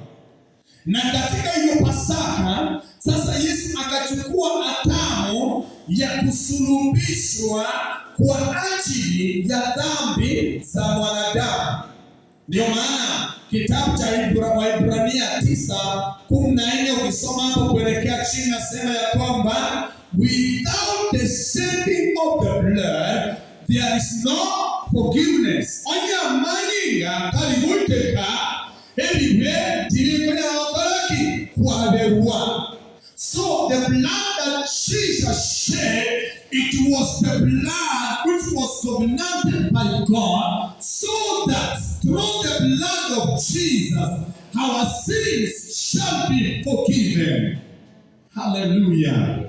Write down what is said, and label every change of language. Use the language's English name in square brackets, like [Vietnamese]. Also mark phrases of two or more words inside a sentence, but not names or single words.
[Swahili] Na katika hiyo Pasaka, sasa Yesu akachukua hatamu ya kusulubishwa kwa ajili ya dhambi za mwanadamu. Ndio maana kitabu cha Waebrania 9:14 ukisoma hapo kuelekea chini nasema ya kwamba [English] without the shedding of the blood there is no forgiveness. [Luyia] Onya manyinga kalimuteka elibe tilikonya wakalaki kwa berwa. [English] So the blood that Jesus shed, it was the blood which was covenanted by God, so that through the blood of Jesus our sins shall be forgiven. Hallelujah.